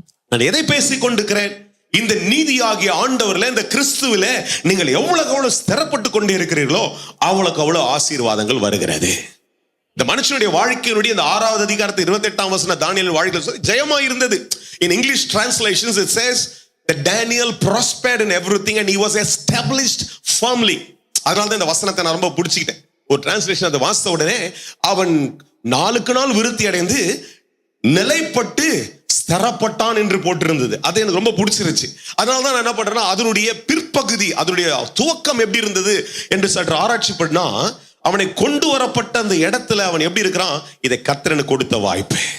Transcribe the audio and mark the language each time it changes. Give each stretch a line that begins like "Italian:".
Tamil: நான் எதை பேசிக் கொண்டிருக்கிறேன்? இந்த நீதியாகிய ஆண்டவர்ல, இந்த கிறிஸ்துவில நீங்கள் எவ்வளவு ஸ்திரப்பட்டு கொண்டே இருக்கிறீர்களோ அவ்வளவுக்கு அவ்வளவு ஆசீர்வாதங்கள் வருகிறது. இந்த மனுஷனுடைய வாழ்க்கையினுடைய இந்த 6வது அதிகாரத்தை 28ஆம் வசனம் தானியேல் வாழ்க்கையில் ஜெயமா இருந்தது.
English: In English translations it says that Daniel prospered in everything and he was established firmly.
Tamil: அதனால தான் இந்த வசனத்தை நான் ரொம்ப பிடிச்சிக்கிட்டேன். ஒரு டிரான்ஸ்லேஷன் அதை வாசித்த உடனே அவன் நாளுக்கு நாள் விருத்தி அடைந்து நிலைப்பட்டு ஸ்திரப்பட்டான் என்று போட்டிருந்தது. அது எனக்கு ரொம்ப பிடிச்சிருச்சு. அதனால தான் நான் என்ன பண்றேன்னா அதனுடைய பிற்பகுதி, அதனுடைய துவக்கம் எப்படி இருந்தது என்று சற்று ஆராய்ச்சி பண்ணா அவனை கொண்டு வரப்பட்ட அந்த இடத்துல அவன் எப்படி இருக்கிறான், இதை கர்த்தருக்கு கொடுத்த வாய்ப்பு.